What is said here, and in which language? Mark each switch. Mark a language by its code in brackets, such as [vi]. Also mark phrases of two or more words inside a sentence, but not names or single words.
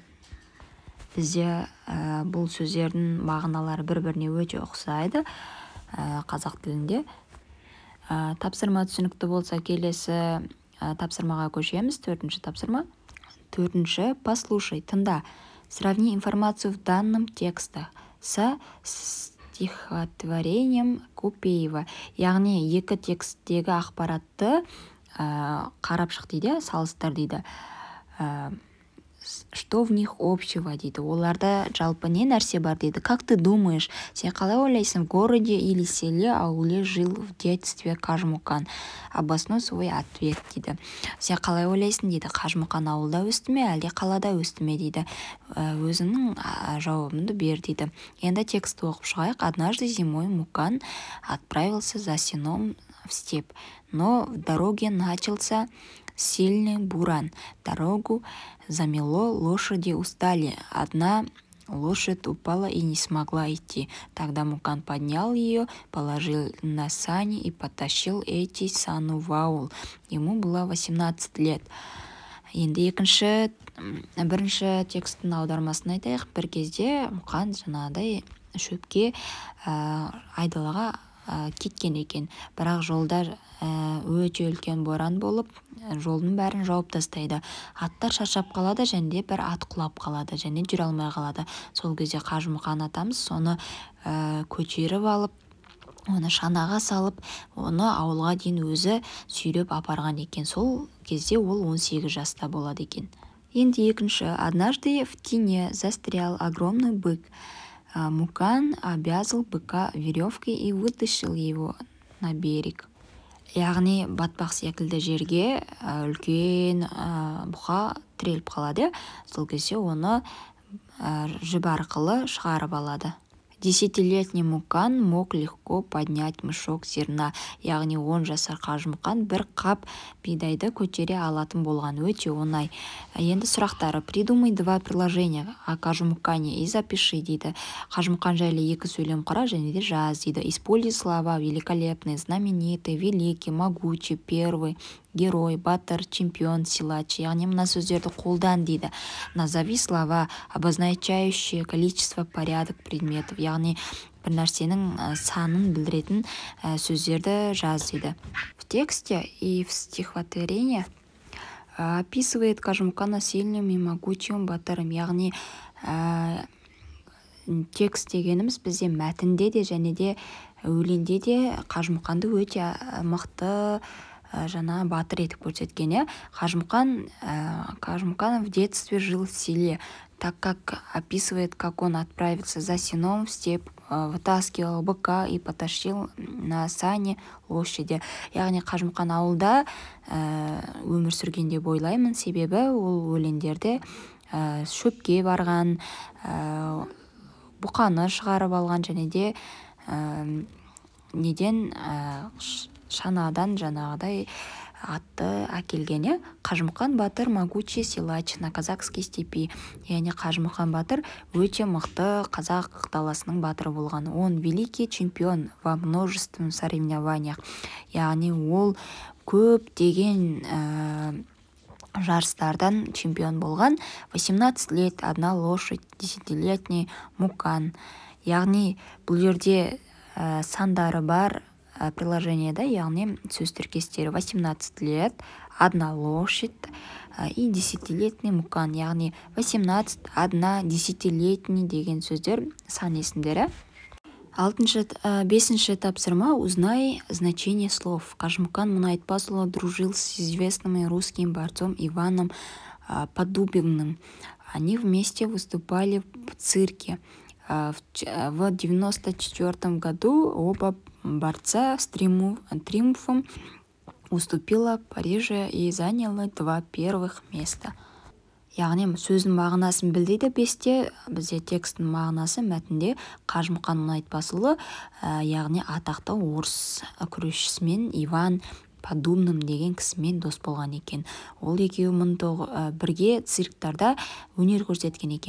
[kk] Бізде бұл сөздердің мағыналары бір-біріне өте ұқсайды қазақ тілінде. Тапсырма түсінікті болса, келесі тапсырмаға көшеміз. 4-ші тапсырма. 4-ші, послушай, тыңда. [ru] Сравни информацию в данном тексте со стихотворением Купеева. [kk] Яғни екі тексттегі ақпаратты қарап шық дейді, салыстыр дейді. [ru] Что в них общего дейді. [kk] Оларда жалпы не нәрсе бар дейді. [ru] Как ты думаешь, [kk] сен қалай ойлайсың, [ru] в городе или селе, ауле жил в детстве Қажымұқан? Обоснуй свой ответ дейді. [kk] Сен қалай ойлайсың дейді. Қажымұқан ауылда өсті ме, әлде қалада өсті ме дейді. Өзіңнің жауабыңды бер дейді. Енді текстті оқып шығайық. [ru] Однажды зимой Мукан отправился за сеном в степь, но в дороге начался сильный буран. Дорогу замело, лошади устали. Одна лошадь упала и не смогла идти. Тогда Мукан поднял ее, положил на сани и потащил эти сани в аул. Ему было 18 лет. [kk] Енді бірінші тексттің аудармасын айтайық. Бір кезде Мукан жаңағыдай шөпке айдалаға кеткен екен. Бірақ жолда өте үлкен боран болып, жолдың бәрін жауып тастайды. Аттар шаршап қалады, және бір ат құлап қалады, және жүре алмай қалады. Сол кезде Қажымұқан атамыз соны көтеріп алып, оны шанаға салып, оны ауылға дейін өзі сүйреп апарған екен. Сол кезде ол 18 жаста болады екен. Енді екінші. [ru] Однажды в тине застрял огромный бык. Мукан обвязал быка веревкой и вытащил его на берег. [kk] Яғни батпақ секілді жерге үлкен бұқа тіреліп қалады. Сол кезде оны жіп арқылы шығарып алады. [ru] 10-летний Мукан мог легко поднять мешок зерна. [kk] Яғни 10 жасар Қажымұқан бір қап бидайды көтере алатын болған, өте оңай. Енді сұрақтары. [ru] Придумай 2 приложения о Қажымұқане и запиши дейді. [kk] Қажымұқан жайлы 2 сөйлем құра және де жаз дейді. [ru] Используй слова великолепный, знаменитый, великий, могучий, первый, герой, батыр, чемпион, силач. [kk] Яғни мына сөздерді қолдан дейді. [ru] Назови слова, обозначающие количество, порядок предметов. [kk] Яғни бір нәрсенің санын білдіретін сөздерді жаз дейді. [ru] В тексте и в стихотворении описывает Қажымұқана сильным и могучим батырым. [kk] Яғни текст дегеніміз бізде мәтінде де және де өлеңде де Қажымұқанды өте мықты жаңа батыр етіп көрсеткен. [ru] Қажымұқан в детстве жил в селе, так как описывает, как он отправился за сеном в степь, вытаскивал быка и потащил на сани лошади. [kk] Яғни Қажымұқан ауылда өмір сүрген деп ойлаймын, себебі ол өлеңдерде шөпке барған, бұқаны шығарып алған, және де шанадан жаңағыдай атты әкелген. [ru] Қажымұқан батыр могучий силач на казахской степи. [kk] Яғни Қажымұқан батыр өте мықты қазақ даласының батыры болған. [ru] Он великий чемпион во множественных соревнованиях. [kk] Яғни ол көп деген жарыстардан чемпион болған. [ru] 18 лет, одна лошадь, 10-летний Мукан. [kk] Яғни бұл жерде сандары бар приложениеда, яғни сөз тіркестері [ru] 18 лет, одна лошадь и 10-летний Мукан. [kk] Яғни 18, [ru] одна, 10-летний [kk] деген сөздер сан есімдері. 5-ші тапсырма. [ru] Узнай значение слов. Қажымұқан Мұнайтпасұлы дружил с известным русским борцом Иваном Подубиным. Они вместе выступали в цирке. В 1994 году оба борца с триумфом уступила Париже и заняла 2 первых места. [kk] Яғни сөздің мағынасын білдейді. 5-те бізде текстің мағынасы мәтінде Қажымұқан Мұнайтпасұлы, яғни атақты орыс күресшісімен Иван Подумным деген кісімен дос болған екен. Ол екеуі бірге цирктарда өнер көрсеткен екен.